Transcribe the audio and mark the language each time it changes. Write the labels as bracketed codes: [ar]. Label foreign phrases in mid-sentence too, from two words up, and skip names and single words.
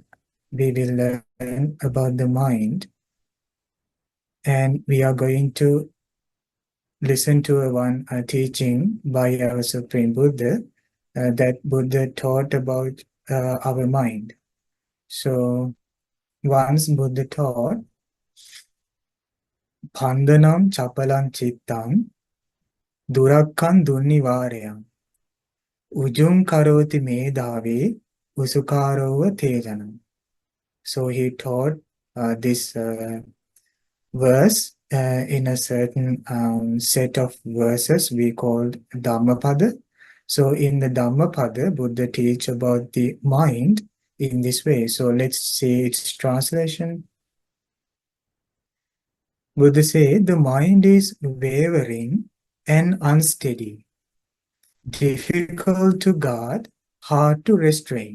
[en] We will learn about the mind, and we are going to listen to one teaching by our Supreme Buddha that Buddha taught about our mind. So once Buddha taught, [pi] Bandhanam chapalam chittam durakkan dunnivarayam ujum karoti medhave usukarova tejanam. [en] So he taught this verse in a certain set of verses we called Dhammapada. So in the Dhammapada, Buddha teach about the mind in this way. So let's see its translation. Buddha say the mind is wavering and unsteady, difficult to guard, hard to restrain.